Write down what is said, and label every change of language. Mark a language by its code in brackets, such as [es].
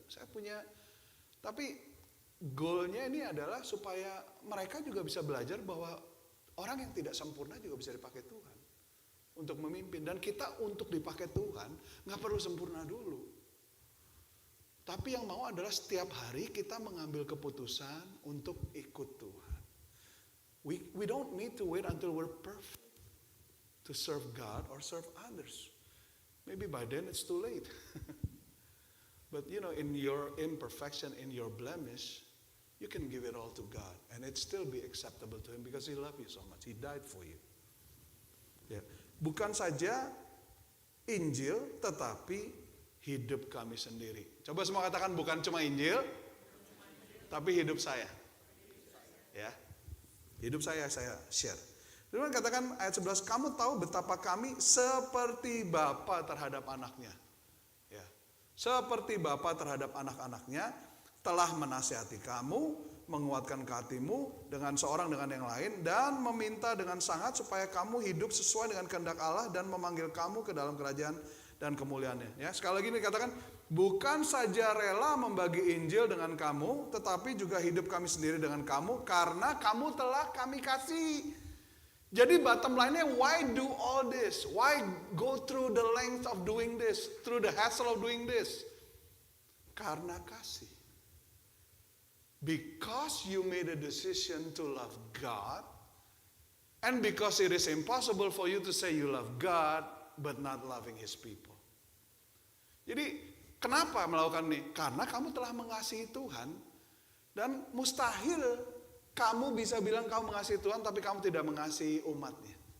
[id] Saya punya, tapi goalnya ini adalah supaya mereka juga bisa belajar bahwa orang yang tidak sempurna juga bisa dipakai Tuhan untuk memimpin. Dan kita untuk dipakai Tuhan nggak perlu sempurna dulu. Tapi yang mau adalah setiap hari kita mengambil keputusan untuk ikut Tuhan. [en] We don't need to wait until we're perfect to serve God or serve others. Maybe by then it's too late. But you know, in your imperfection, in your blemish, you can give it all to God. And it still be acceptable to Him because He loves you so much. He died for you. [id] Ya. Bukan saja Injil, tetapi hidup kami sendiri. Coba semua katakan, bukan cuma Injil, tapi hidup saya. Ya. Hidup saya share. Firman katakan ayat 11, kamu tahu betapa kami seperti bapa terhadap anaknya. Ya. Seperti bapa terhadap anak-anaknya, telah menasihati kamu, menguatkan hatimu dengan seorang dengan yang lain, dan meminta dengan sangat supaya kamu hidup sesuai dengan kehendak Allah dan memanggil kamu ke dalam kerajaan dan kemuliaannya. Ya, sekali lagi ini katakan, bukan saja rela membagi Injil dengan kamu, tetapi juga hidup kami sendiri dengan kamu, karena kamu telah kami kasih. [en] Jadi bottom line-nya, why do all this? Why go through the length of doing this? Through the hassle of doing this? [id] Karena kasih. [en] Because you made a decision to love God, and because it is impossible for you to say you love God, but not loving His people. [id] Jadi kenapa melakukan ini? Karena kamu telah mengasihi Tuhan, dan mustahil kamu bisa bilang kamu mengasihi Tuhan tapi kamu tidak mengasihi umatnya.